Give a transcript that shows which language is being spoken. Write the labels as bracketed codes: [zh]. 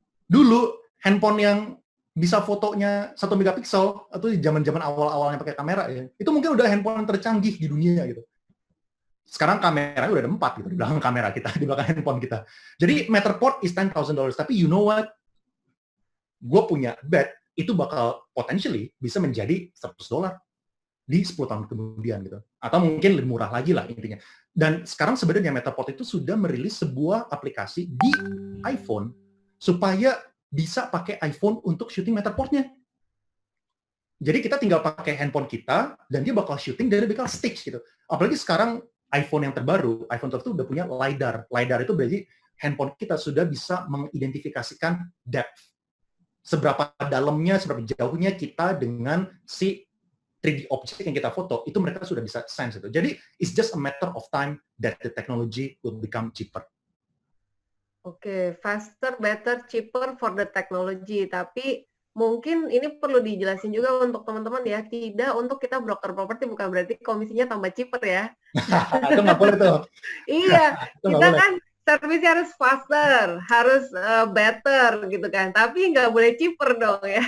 [id] Dulu, handphone yang bisa fotonya 1 megapiksel, atau di zaman-zaman awal-awalnya pakai kamera ya, itu mungkin udah handphone tercanggih di dunia gitu. Sekarang kameranya udah ada 4 gitu, di belakang kamera kita, di belakang handphone kita. Jadi [en] Matterport is $10,000, [id] tapi [en] you know what? [id] Gue punya bet, itu bakal potentially bisa menjadi $100 di 10 tahun kemudian gitu. Atau mungkin lebih murah lagi lah intinya. Dan sekarang sebenarnya Matterport itu sudah merilis sebuah aplikasi di iPhone supaya bisa pakai iPhone untuk syuting Matterport-nya. Jadi kita tinggal pakai handphone kita, dan dia bakal shooting, dan dia bakal stitch gitu. Apalagi sekarang iPhone yang terbaru, iPhone 12 itu udah punya LiDAR. LiDAR itu berarti handphone kita sudah bisa mengidentifikasikan depth. Seberapa dalamnya, seberapa jauhnya kita dengan si 3D object yang kita foto, itu mereka sudah bisa sense itu. Jadi, [en] it's just a matter of time that the technology will become cheaper. Oke, faster, better, cheaper for the technology. [id] Tapi mungkin ini perlu dijelasin juga untuk teman-teman ya, tidak untuk kita broker properti bukan berarti komisinya tambah cheaper ya. Itu nggak boleh tuh. Iya, Itu nggak kita boleh. kan servisnya harus faster, harus better gitu kan. Tapi nggak boleh cheaper dong ya.